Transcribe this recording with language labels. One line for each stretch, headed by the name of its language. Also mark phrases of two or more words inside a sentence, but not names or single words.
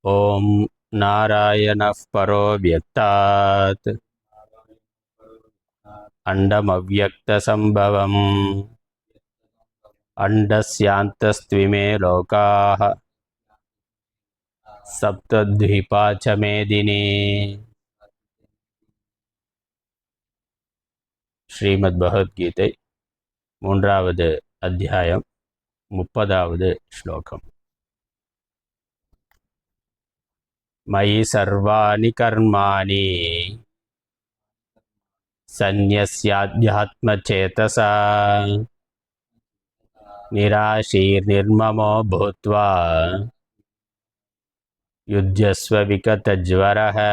Sanskrit: ॐ नारायणः परो व्यक्तात् अण्डमव्यक्तसम्भवम् अण्डस्यान्तस्त्विमे लोकाः सप्तद्वीपा च मेदिनी.
Tamil: ஸ்ரீமத் பகவத்கீதை 3வது அத்தியாயம் 30வது ஸ்லோகம்.
Sanskrit: मयि सर्वाणि कर्माणि संन्यस्याध्यात्मचेतसा निराशीर्निर्ममो भूत्वा युध्यस्व विगतज्वरः.